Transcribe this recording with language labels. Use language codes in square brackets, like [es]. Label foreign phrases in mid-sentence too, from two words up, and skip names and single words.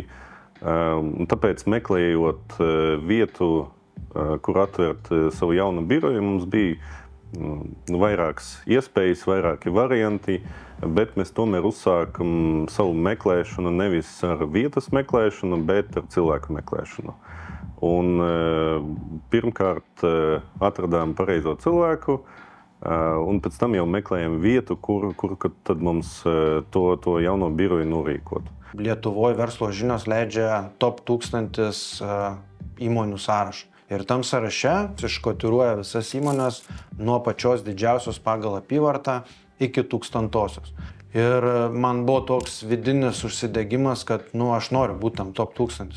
[lv] Tāpēc meklējot vietu, kur atvērt savu jaunu biroju, mums bija vairākas iespējas, vairāki varianti, bet mēs tomēr uzsākam savu meklēšanu nevis ar vietas meklēšanu, bet ar cilvēku meklēšanu. Un pirmkārt atradām pareizo cilvēku, un pēc tam jau meklējam vietu, kur tad mums to jauno biroju norīkot. [lt] Lietuvoje verslo žinios leidžia top 1000 įmonių sąrašą. Ir tam sąraše iškotiruoja visas įmonės nuo pačios didžiausios pagal apyvartą iki 1000-osios. Ir man buvo toks vidinis užsidegimas, kad aš noriu būti tam top 1000.